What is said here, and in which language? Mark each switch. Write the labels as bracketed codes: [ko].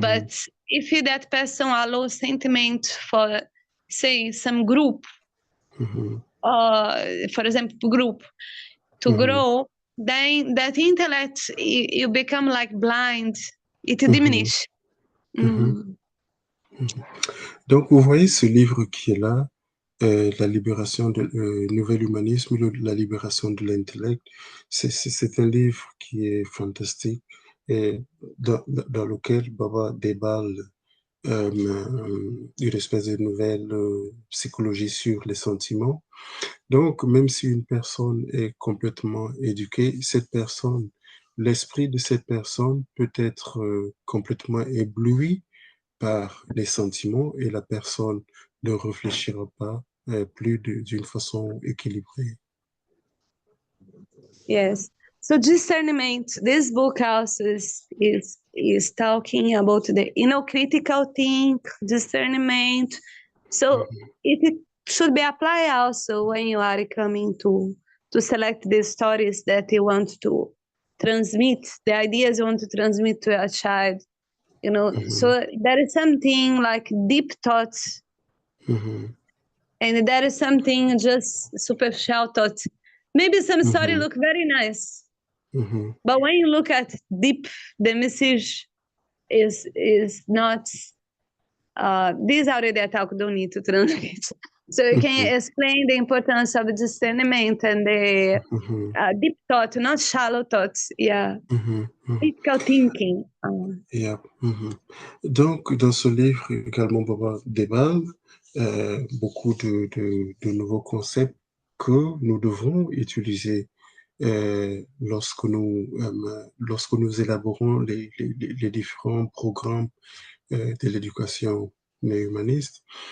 [en] but if that person allows sentiment for, say, some group, mhm, for example, group to mhm, grow, then that intellect you become like blind. It mhm, diminish. mhm, Mm. mhm. [fr] Donc, vous voyez ce livre qui est là, la libération de Nouvel Humanisme, la libération de l'intellect. C'est un livre qui est fantastique et dans lequel Baba déballe une espèce de nouvelle psychologie sur les sentiments. Donc, même si une personne est complètement éduquée, l'esprit de cette personne peut être complètement ébloui par les sentiments et la personne ne réfléchira pas plus d'une façon équilibrée. [en] Yes. So discernment. This book also is talking about the critical think, discernment. So it should be applied also when you are coming to select the stories that you want to transmit, the ideas you want to transmit to a child. So there is something like deep thoughts, Mhm, and there is something just superficial thoughts. Maybe some story mhm, look very nice, mhm, but when you look at deep, the message is not. This already I talk don't need to translate. So you mhm, can explain the importance of discernment and the mhm, deep thought, not shallow thoughts. Yeah, mhm, mhm. critical thinking. Yeah, mhm. [fr] Donc, dans ce livre également, Baba déballe beaucoup de nouveaux concepts que nous devons utiliser lorsque nous élaborons les différents programmes de l'éducation humaniste.